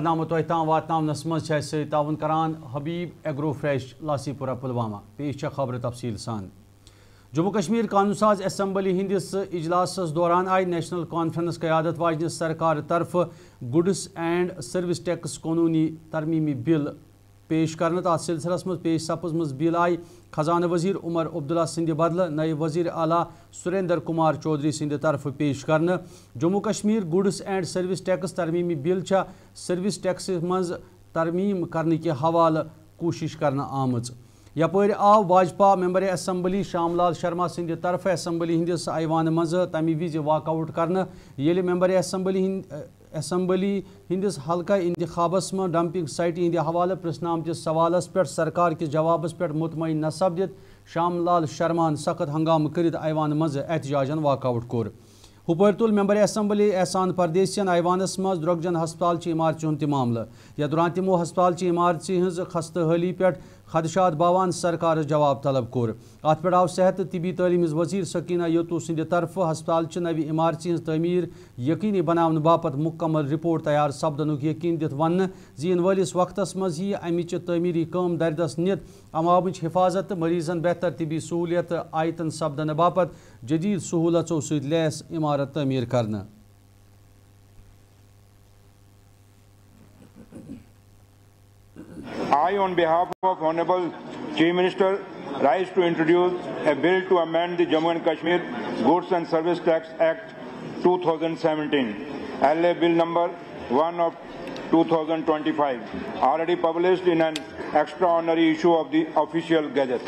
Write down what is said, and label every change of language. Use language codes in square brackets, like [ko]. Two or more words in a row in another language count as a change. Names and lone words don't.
[ks] खबरनामा तोह वातनावनस मज ताउन करान हबीब एग्रो फ्रेश लासीपुरा पुलवामा पेश खबर तफसील सान। जम्मू कश्मीर कानून साज असम्बली हिंदिस इजलास दौरान आई नेशनल कॉन्फ्रेंस क़यादत वाजन सरकार तरफ गुड्स एंड सर्विस टैक्स कानूनी तरमीमी बिल पेश करने तथ सिलसिलस मज पेश सपज बिल आई खजाना वजीर उमर अब्दुल्ला सिंध बदल नए वजीर आला सुरेंद्र कुमार चौधरी सिंध तरफ पेश करने। जम्मू कश्मीर गुड्स एंड सर्विस टैक्स तरमीमी बिल सर्विस टैक्स मज तरमीम करने के हवाले कोशिश करना आमज। यपर आव भाजपा [en] member assembly [ks] श्यामलाल शर्मा सिंध तरफ असम्बली हिंदिस ऐवान मज तमी विज वाकआउट करने येले [en] member assembly [ks] हिंदिस हल्का इंतखाबस में [en] dumping site [ks] हिंद हवाले प्रश्न आमतिस सवालस पे सरकार के जवाबस पे मुतमईन न सपदित श्यामलाल शर्मा सख्त हंगाम कर ऐवान मज एहतजाजन वाकआउट कोर। हुपर तुल [en] member assembly [ks] एहसान परदेसियन ऐवानस मज द्रोगजन हस्पताल इमारत हुंद मामल या दौरान तमो हस्पताल इमारत हज खस्तहाली पे खदशात बावान सरकार जवाब तलब कोर। अत पे आव सेहत तिबी तालीम वजीर सकीना यतू सिंध तरफ हस्पताल नवी इमारत हज तमीर यकीनी बनाने बापत मुकम्मल रिपोर्ट तैयार सपदनुक यकीन दित वन इन वलिस वक्तस मज यह अमिच तमीरी काम दरदस नित अवामच हिफाजत मरीजन बेहतर तिबी सहूलियत आयतन सपदन बापत जदीद सहूलतों सत लैस इमारत तमीर करना। [en] I, on behalf of Honorable Chief Minister, rise to introduce a bill to amend the Jammu and Kashmir Goods and Service Tax Act 2017, LA Bill number 1 of 2025, already published in an extraordinary issue of the official gazette.